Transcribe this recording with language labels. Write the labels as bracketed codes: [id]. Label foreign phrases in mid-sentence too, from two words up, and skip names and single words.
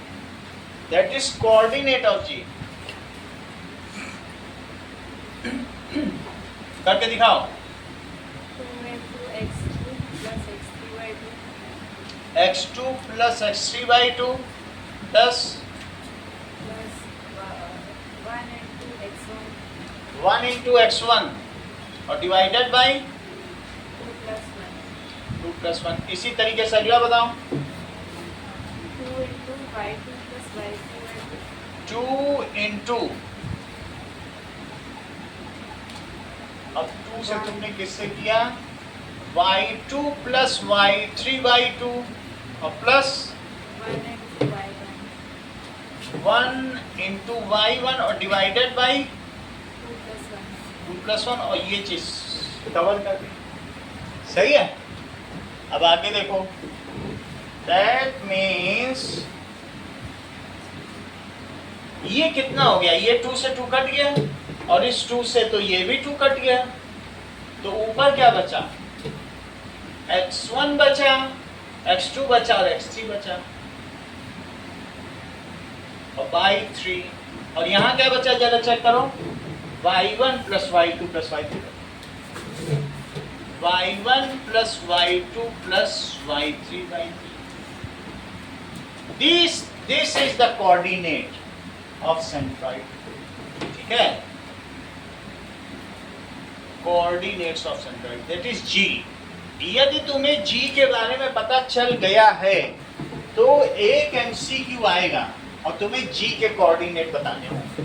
[en] that is coordinate of G. [hi] करके दिखाओ। [en] 2 plus x2 by 2 plus 1 into x1 और divided by 2 plus 1। [hi] इसी तरीके से अगला बताओ। 2 into, अब 2 से तुमने किससे किया? [en] y2 plus y3 by 2 और प्लस 1 into y1 और divided by 2 plus 1 और [hi] ये चीज कवर कर दी। सही है। अब आगे देखो, [en] that means [hi] ये कितना हो गया? ये 2 से 2 कट गया और इस 2 से तो ये भी 2 कट गया, तो ऊपर क्या बचा? x1 बचा, x2 बचा और x3 बचा और बाई 3। और यहाँ क्या बचा जरा चेक करो, y1 plus y2 plus y3, y1 plus y2 plus y3 by 3। [en] This is the coordinate of centroid। [hi] ठीक है, [en] coordinates of centroid, that is G। [hi] यदि तुम्हें G के बारे में पता चल गया है तो एक MCQ आएगा और तुम्हें G के कोऑर्डिनेट बताने होंगे।